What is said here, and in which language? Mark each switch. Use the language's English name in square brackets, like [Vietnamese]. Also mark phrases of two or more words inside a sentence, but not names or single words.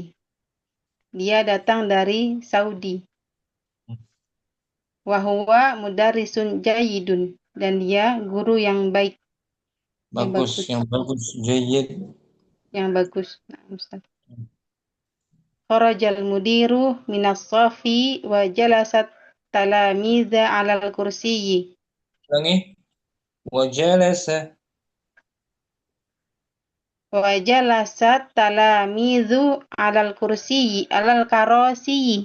[Indonesian] Dia datang dari Saudi. [Arabic] وهو مدرس جيد. [Indonesian] Dan dia guru yang baik. Bagus, yang bagus. Jayyid. Yang bagus. Nah, [Arabic] Ustaz. خرج المدير من الصف وجلست التلاميذ على الكرسي. [Indonesian] Ulangi. Wajalasa. [Arabic] وجلست التلاميذ على الكرسي، على الكراسي.